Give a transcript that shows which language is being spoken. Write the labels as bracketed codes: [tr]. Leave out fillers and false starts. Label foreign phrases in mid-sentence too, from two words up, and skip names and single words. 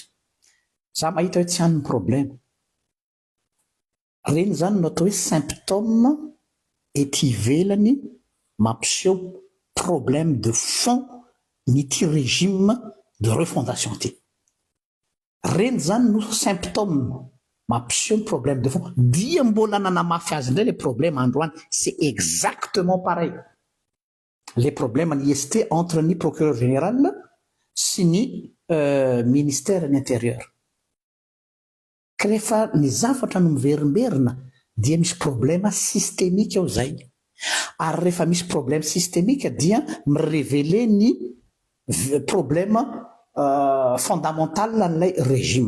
[mg] Za mahita hoe tsy hany ny problème. Reny zany no atao hoe symptôme ety ivelany mampiseho [fr] problème de fond [mg] n'ity [fr] régime de refondation [mg] ty. Reny zany no symptôme mampiseho [fr] problème de fond. [mg] Dia mbola nanamafy azy indray le problème androany. [fr] C'est exactement pareil. Les problèmes en IST entre ni procureur général [mg] sy ny [fr] ministère de l'intérieur. [mg] Ka rehefa ny zavatra no miverimberina dia misy [fr] problème systémique [mg] ao zay. Ary rehefa misy [fr] problème systémique [mg] dia mirévéler ny [fr] problème fondamental [mg] n'ilay régime.